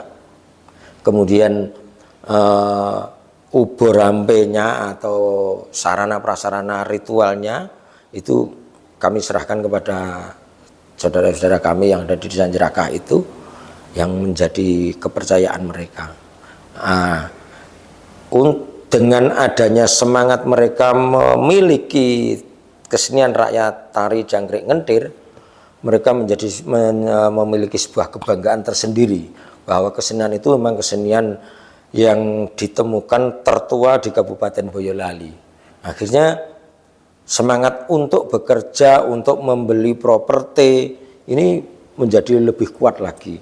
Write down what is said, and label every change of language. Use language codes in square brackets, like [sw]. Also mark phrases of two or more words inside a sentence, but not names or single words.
[id] Kemudian ubur rampenya atau sarana prasarana ritualnya itu kami serahkan kepada saudara-saudara kami yang ada di desa Jerakah itu, yang menjadi kepercayaan mereka. Dengan adanya semangat mereka memiliki kesenian rakyat tari jangkrik ngentir, mereka memiliki sebuah kebanggaan tersendiri bahwa kesenian itu memang kesenian yang ditemukan tertua di Kabupaten Boyolali. Akhirnya semangat untuk bekerja, untuk membeli properti ini menjadi lebih kuat lagi.